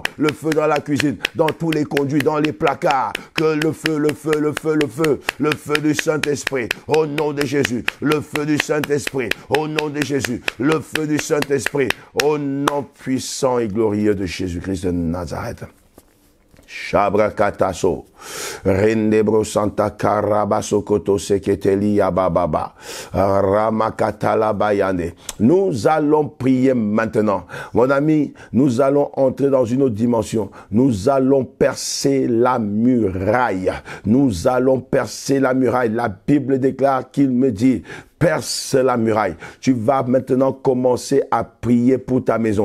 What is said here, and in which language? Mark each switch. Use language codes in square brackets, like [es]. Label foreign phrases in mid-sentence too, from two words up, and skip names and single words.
[fr] Le feu dans la cuisine. Dans tous les conduits. Dans les placards. Que le feu, le feu, le feu, le feu. Le feu du Saint-Esprit. Au nom de Jésus. Le feu du Saint-Esprit. Au nom de Jésus. Le feu du Saint-Esprit. Au nom puissant et glorieux de Jésus-Christ de Nazareth. Shabrakataso, Rendebro Santa Karabaso Koto Seketeli Yabababa, Ramakatala Bayane. Nous allons prier maintenant. Mon ami, nous allons entrer dans une autre dimension. Nous allons percer la muraille. Nous allons percer la muraille. La Bible déclare qu'il me dit, perce la muraille. Tu vas maintenant commencer à prier pour ta maison.